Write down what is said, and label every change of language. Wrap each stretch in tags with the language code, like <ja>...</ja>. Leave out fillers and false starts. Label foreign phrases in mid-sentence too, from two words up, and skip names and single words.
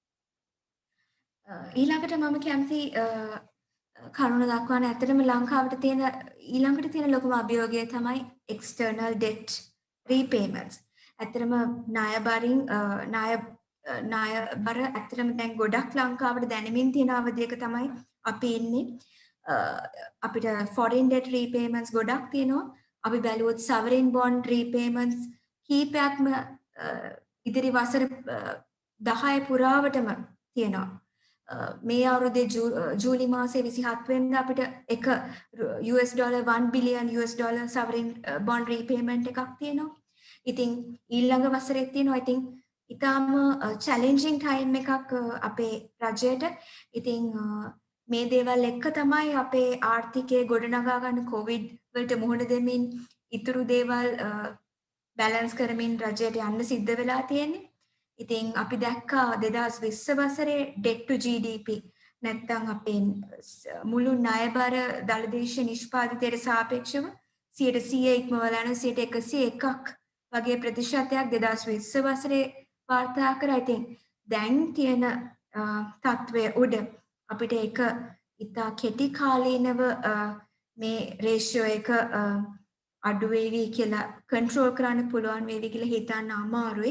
<si>ඊළඟට මම කැමති කරුණ දක්වන්න ඇත්තටම ලංකාවට තියෙන ඊළඟට තියෙන ලොකුම අභියෝගය තමයි</si> <en>external debt repayments.</en> <si>ඇත්තටම ණය බර ඇත්තටම දැන් ගොඩක් ලංකාවට දැනෙමින් තියෙන අවධියක තමයි අපි ඉන්නේ. අපිට</si> <en>foreign debt repayments</en> <si>ගොඩක් තියෙනවා. අපි බැලුවොත්</si> <en>sovereign bond repayments</en> <si>කීපයක්ම ඉදිරි වසර 10 පුරාවටම තියෙනවා. මේ අවුරුද්දේ ජූලි මාසයේ 27 වෙනිදා අපිට එක</si> <en>$1 billion sovereign bond repayment</en> <si>එකක් තියෙනවා. ඉතින් ඊළඟ වසරේ තියෙනවා. ඉතින් ඊටාම</si> <en>challenging time</en> <si>එකක් අපේ රජයට. ඉතින් මේ දේවල් එක්ක තමයි අපේ ආර්ථිකය ගොඩනගා ගන්න COVID වලට මුහුණ දෙමින් ඉතුරු දේවල් balance කරමින් රජයට යන්න සිද්ධ වෙලා තියෙන්නේ. ඉතින් අපි දැක්කා 2020 වසරේ</si> <en>debt to GDP</en> <si>නැත්නම් අපේ මුළු ණය බර දළදේශීය නිෂ්පාදිතයට සාපේක්ෂව 100% ඉක්මවලා යන 101ක් වගේ ප්‍රතිශතයක් 2020 වසරේ වාර්තා කරා. ඉතින් දැන් තියෙන තත්වය උඩ අපිට ඒක ඉතා කෙටි කාලීනව මේ රේෂියෝ එක අඩු වේවි කියලා කන්ට්‍රෝල් කරන්න පුළුවන් වේවි කියලා හිතන්න අමාරුයි.</si>